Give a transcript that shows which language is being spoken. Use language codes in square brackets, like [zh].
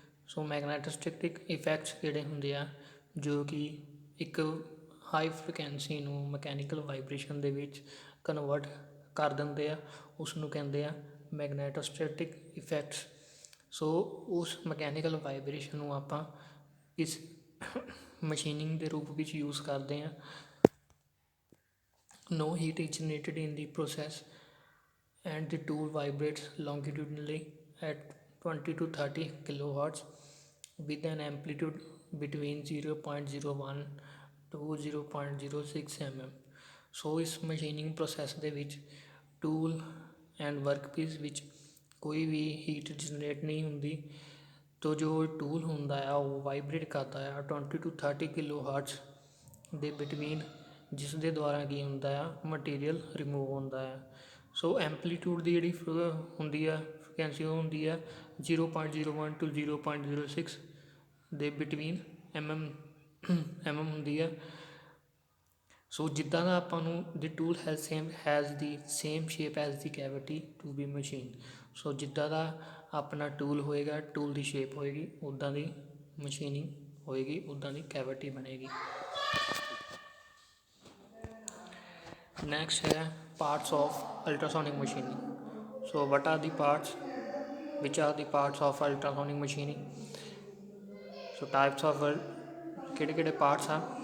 [pa] ਸੋ ਮੈਗਨੈਟੋਸਟੈਟਿਕ effects ਜਿਹੜੇ ਹੁੰਦੇ ਆ ਜੋ ਕਿ ਇੱਕ ਹਾਈ ਫ੍ਰੀਕੁਐਂਸੀ ਨੂੰ ਮਕੈਨੀਕਲ ਵਾਈਬ੍ਰੇਸ਼ਨ ਦੇ ਵਿੱਚ ਕਨਵਰਟ ਕਰ ਦਿੰਦੇ ਆ, ਉਸ ਨੂੰ ਕਹਿੰਦੇ ਆ ਮੈਗਨੈਟੋਸਟੈਟਿਕ ਇਫੈਕਟਸ। ਸੋ ਉਸ ਮਕੈਨੀਕਲ ਵਾਈਬ੍ਰੇਸ਼ਨ ਨੂੰ ਆਪਾਂ ਇਸ ਮਸ਼ੀਨਿੰਗ ਦੇ ਰੂਪ ਵਿੱਚ ਯੂਜ਼ ਕਰਦੇ ਹਾਂ। [en] No heat is generated in the process and the tool vibrates longitudinally at 20 to 30 kilohertz with an amplitude between 0.01 to 0.06 mm. [pa] So ਇਸ ਮਸ਼ੀਨਿੰਗ ਪ੍ਰੋਸੈਸ ਦੇ ਵਿੱਚ ਟੂਲ ਐਂਡ ਵਰਕਪੀਸ ਵਿੱਚ ਕੋਈ ਵੀ ਹੀਟ ਜਨਰੇਟ ਨਹੀਂ ਹੁੰਦੀ। ਤੋ ਜੋ ਟੂਲ ਹੁੰਦਾ ਆ ਉਹ ਵਾਈਬਰੇਟ ਕਰਦਾ ਆ 20 to 30 ਕਿਲੋਹਰਟਜ਼ ਦੇ ਬਿਟਵੀਨ, ਜਿਸ ਦੇ ਦੁਆਰਾ ਕੀ ਹੁੰਦਾ ਆ ਮਟੀਰੀਅਲ ਰਿਮੂਵ ਹੁੰਦਾ ਆ। ਸੋ ਐਂਪਲੀਟਿਊਡ ਦੀ ਜਿਹੜੀ ਹੁੰਦੀ ਆ ਫ੍ਰੀਕੁਐਂਸੀ ਉਹ ਹੁੰਦੀ ਆ 0.01 to 0.06 ਦੇ ਬਿਟਵੀਨ ਐਮ ਹੁੰਦੀ ਆ। [en] so [pa] ਜਿੱਦਾਂ ਦਾ ਆਪਾਂ ਨੂੰ [en] The tool has the same shape as the cavity to be machine. [pa] ਸੋ ਜਿੱਦਾਂ ਦਾ ਆਪਣਾ ਟੂਲ ਹੋਏਗਾ, ਟੂਲ ਦੀ ਸ਼ੇਪ ਹੋਏਗੀ, ਉੱਦਾਂ ਦੀ ਮਸ਼ੀਨਿੰਗ ਹੋਏਗੀ, ਉੱਦਾਂ ਦੀ ਕੈਵਿਟੀ ਬਣੇਗੀ। [en] Next है parts of ultrasonic machining. So what are the parts? Which are the parts of ultrasonic machining? So types of ਕਿਹੜੇ parts ਆ?